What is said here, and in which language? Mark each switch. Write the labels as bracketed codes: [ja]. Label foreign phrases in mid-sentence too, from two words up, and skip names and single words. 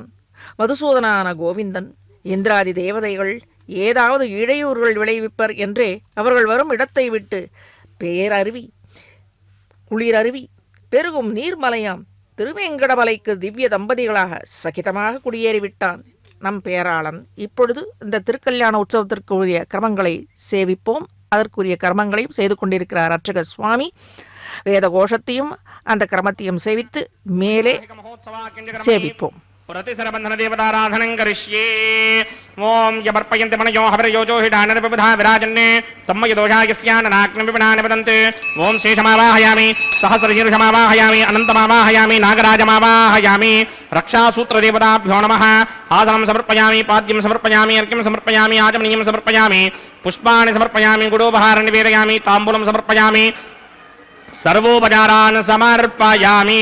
[ta] மதுசூதனான கோவிந்தன் இந்திராதி தேவதைகள் ஏதாவது இடையூறுகள் விளைவிப்பர் என்றே அவர்கள் வரும் இடத்தை விட்டு பேரருவி குளிரருவி பெருகும் நீர்மலையாம் திருவேங்கடமலைக்கு திவ்ய தம்பதிகளாக சகிதமாக குடியேறிவிட்டான் நம் பேராளன். இப்பொழுது இந்த திருக்கல்யாண உற்சவத்திற்குரிய கர்மங்களை சேவிப்போம். அதற்குரிய கர்மங்களையும் செய்து கொண்டிருக்கிறார் அர்ச்சக சுவாமி. வேத கோஷத்தையும் அந்த கிரமத்தையும் சேவித்து மேலே சேவிப்போம். [sa] प्रतिसरबंधन देवताराधनं करिष्ये. ओम यमर्पयन्ते मनयो हविर्योजो हिडानन विबुधा विराजन्ने तम्मय दोषायस्याननाग्नं विपणान वदन्ते. ओम शेषमावाहयामि सहस्रशीर्षमावाहयामि अनन्तमावाहयामि नागराजमावाहयामि. रक्षासूत्रदेवताभ्यो नमः. आसनं समर्पयामि, पाद्यं समर्पयामि, अर्घ्यं समर्पयामि, आचमनीयं समर्पयामि, पुष्पाणि समर्पयामि, गुडोपहारं निवेदयामि, ताम्बूलं समर्पयामि, सर्वोपचारान् समर्पयामि.